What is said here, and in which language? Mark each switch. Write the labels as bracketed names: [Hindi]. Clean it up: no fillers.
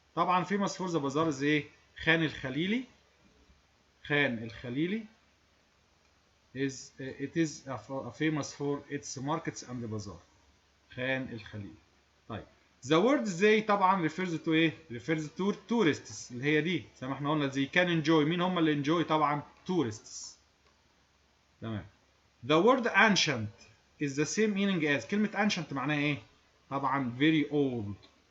[English] طبعا famous for the bazaars ايه؟ خان الخليلي. خان الخليلي is it is famous for its markets and bazaar. [Arabic] خان الخليلي. طيب [English] the word they [Arabic] طبعا refers to ايه؟ [English] refers to tourists [Arabic] اللي هي دي زي ما احنا قلنا [English] they can enjoy. [Arabic] مين هم اللي enjoy؟ طبعا tourists. تمام. [English] The word ancient is the same meaning as. [Arabic] كلمة ancient معناها ايه؟ طبعا [English] very old.